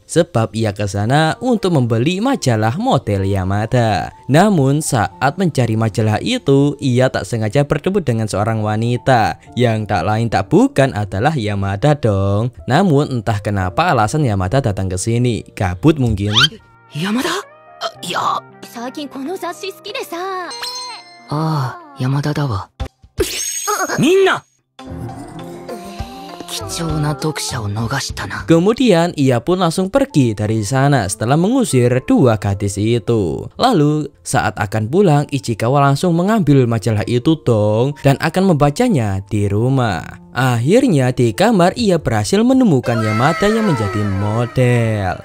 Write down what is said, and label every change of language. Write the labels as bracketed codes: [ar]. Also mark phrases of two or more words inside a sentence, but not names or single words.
[id] Sebab ia ke sana untuk membeli majalah model Yamada. Namun saat mencari majalah itu, ia tak sengaja bertemu dengan seorang wanita yang tak lain tak bukan adalah Yamada dong. Namun entah kenapa alasan Yamada datang ke sini. Gabut mungkin. Yamada? Ya. [ja] 最近この雑誌好きでさ。ああ、山田だわ。みんな貴重な読者を逃したな。 [id] Kemudian ia pun langsung pergi dari sana setelah mengusir dua gadis itu. Lalu saat akan pulang, Ichikawa langsung mengambil majalah itu dong dan akan membacanya di rumah. Akhirnya di kamar ia berhasil menemukan Yamada yang menjadi model.